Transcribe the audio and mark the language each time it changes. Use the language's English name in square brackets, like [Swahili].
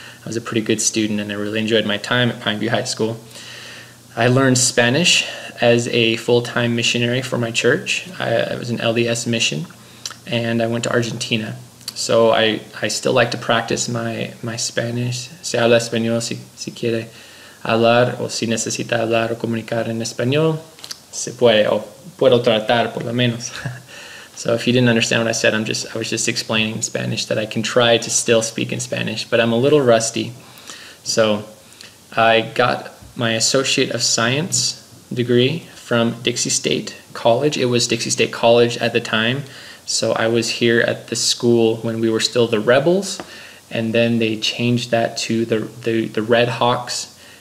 [English] I was a pretty good student, and I really enjoyed my time at Pineview High School. I learned Spanish as a full-time missionary for my church. I was an LDS mission, and I went to Argentina. So I still like to practice my Spanish. [Spanish] Se habla español si quiere hablar, o si necesita hablar o comunicar en español, se puede, o puedo tratar por lo menos. [English] So if you didn't understand what I said, I was just explaining in Spanish that I can try to still speak in Spanish, but I'm a little rusty. So I got my Associate of Science degree from Dixie State College. It was Dixie State College at the time. So I was here at the school when we were still the Rebels, and then they changed that to the Red Hawks.